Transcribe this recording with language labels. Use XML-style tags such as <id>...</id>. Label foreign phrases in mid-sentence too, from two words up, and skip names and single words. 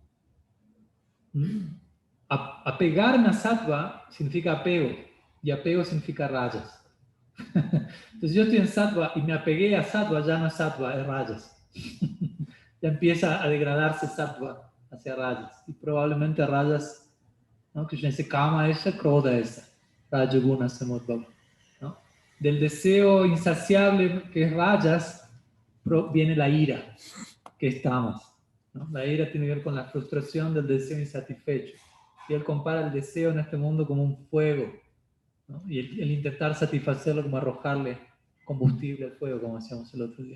<es>Apegarme a sattva significa apego, y apego significa rayas. Entonces yo estoy en sattva y me apegué a sattva, ya no es sattva, es rayas. Ya empieza a degradarse sattva hacia rayas, y probablemente rayas, ¿no? Krishna dice</es> <sa>kama esa, krodha esa, rajaguna samudbhava,</sa> <es>¿no? Del deseo insaciable que es rayas viene la ira, que es tamas, ¿no? La ira tiene que ver con la frustración del deseo insatisfecho, y él compara el deseo en este mundo como un fuego, ¿no? Y el intentar satisfacerlo como arrojarle combustible al fuego, como decíamos el otro día.</es>